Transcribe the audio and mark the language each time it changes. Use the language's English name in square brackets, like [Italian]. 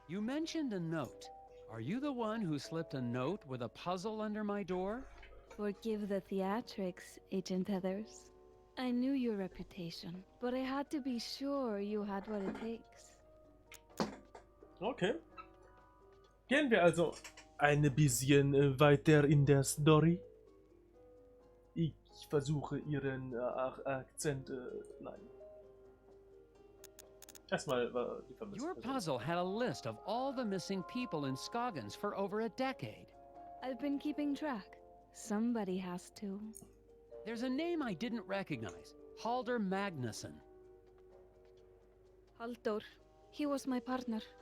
[English] You mentioned a note. Are you the one who slipped a note with a puzzle under my door? Forgive the theatrics, Agent Heathers. I knew your reputation, but I had to be sure you had what it takes. Okay. [German] Gehen wir also ein bisschen weiter in der Story. Ich versuche ihren Akzent. Nein. Erstmal war die vermisste [English] Your [German] Person. [English] puzzle had a list of all the missing people in Scoggins for over a decade. I've been keeping track. Somebody has to. There's a name I didn't recognize. Halder Magnuson. Halldor. He was my partner.